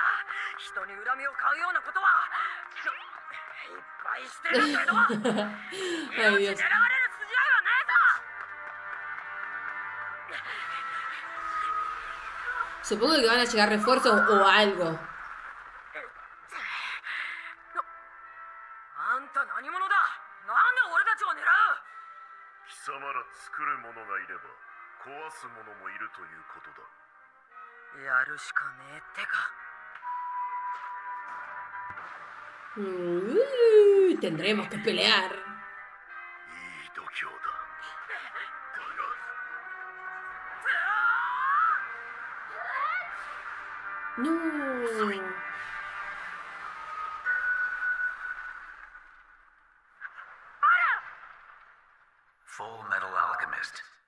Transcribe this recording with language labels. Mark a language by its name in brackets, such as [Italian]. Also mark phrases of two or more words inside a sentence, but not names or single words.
[Japanese] 人に恨みを買うようなことはいっぱいしてるけど [Spanish] Ay, [Japanese] 命狙われる [Spanish] Dios. [Japanese] 筋合いはねえぞ。 [Spanish] Supongo que van a llegar refuerzos o algo. [Japanese] あんた何者だ。なんで俺たちを狙う。貴様ら作る者がいれば壊す者もいるということだ。やるしかねえってか。 [Spanish] Tendremos que pelear. [Japanese] いい度胸だ。だが [Spanish] No. Full Metal Alchemist.